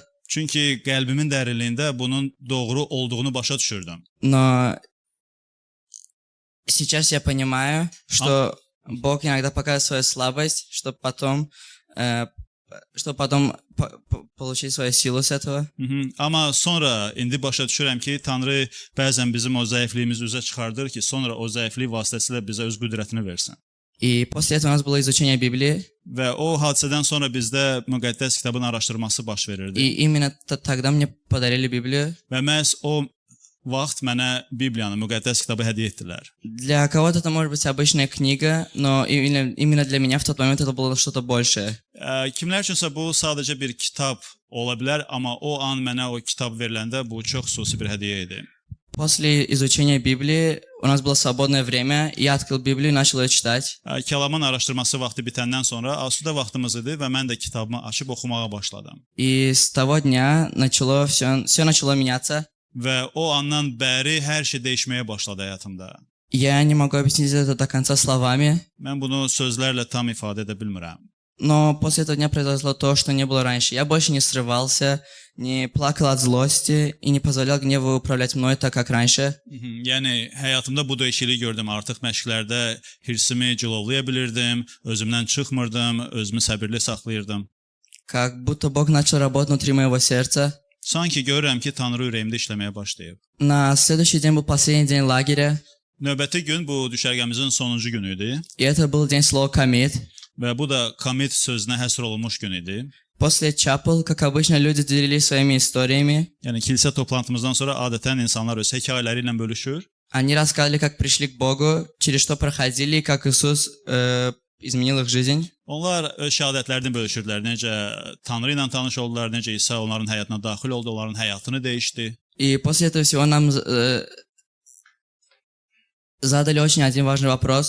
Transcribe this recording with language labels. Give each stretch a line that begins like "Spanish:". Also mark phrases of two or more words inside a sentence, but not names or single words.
Azerbaijani: Çünki qəlbimin dərinliyində bunun doğru olduğunu başa düşürdüm.
Russian: Но сейчас я понимаю, что Бог иногда показывает свою слабость, чтобы потом получить свою силу с этого.
Azerbaijani: Amma sonra indi başa düşürəm ki, Tanrı bəzən bizim o zəifliyimizi üzə çıxardır ki, sonra o zəiflik vasitəsilə bizə öz qüdrətini versin.
Russian: И после этого у нас было изучение Библии,
Azerbaijani: Və o hadisədən sonra bizdə müqəddəs kitabın araşdırması baş verirdi.
Russian: и именно тогда мне подарили Библию.
Azerbaijani: Və məhz o vaxt mənə Bibliyanı, müqəddəs kitabı hədiyyə etdilər.
Russian: Для кого-то это может быть обычная книга, но именно для меня в тот момент это было что-то большее.
Azerbaijani: Kimlər üçünsə bu sadəcə bir kitab ola bilər, amma o an mənə o kitab veriləndə bu çox xüsusi bir hədiyyə idi.
Russian: После изучения Библии у нас было свободное время, и я открыл Библию и начал ее читать.
Azerbaijani: Kəlamın araşdırması vaxtı bitəndən sonra asudə vaxtımız idi və mən də kitabımı açıb oxumağa başladım.
Russian: И с того дня все начало меняться.
Azerbaijani: Və o andan bəri hər şey dəyişməyə başladı həyatımda.
Russian: Я не могу объяснить это до конца словами,
Azerbaijani: Mən bunu sözlərlə tam ifadə edə bilmirəm.
Russian: но после этого дня произошло то, что не было раньше. Я больше не срывался, не плакал от злости и не позволял гневу управлять мной так, как раньше.
Azerbaijani: Yəni həyatımda bu dəyişikliyi gördüm. Artıq məşqlərdə hirsimi cilovlaya bilirdim, özümdən çıxmırdım, özümü səbirli saxlayırdım.
Russian: Как будто Бог начал работать внутри моего сердца.
Azerbaijani: Sanki görürəm ki, Tanrı ürəyimdə işləməyə başlayıb.
Russian: На следующий день был последний день лагеря,
Azerbaijani: Növbəti gün bu düşərgəmizin sonuncu günü idi
Russian: и это был день слова «комит».
Azerbaijani: və bu da commit sözünə həsr olunmuş gün idi.
Russian: После чапел, как обычно, люди делились своими историями.
Azerbaijani: Yəni kilsə toplantımızdan sonra adətən insanlar öz hekayələri ilə bölüşür.
Russian: Они рассказывали, как пришли к Богу, через что проходили, и как Иисус изменил их жизнь.
Azerbaijani: Onlar öz şəhadətlərini bölüşürdülər. Necə Tanrı ilə tanış oldular, necə İsa onların həyatına daxil oldu, onların həyatını dəyişdi.
Russian: И после этого всего нам задали очень один важный вопрос.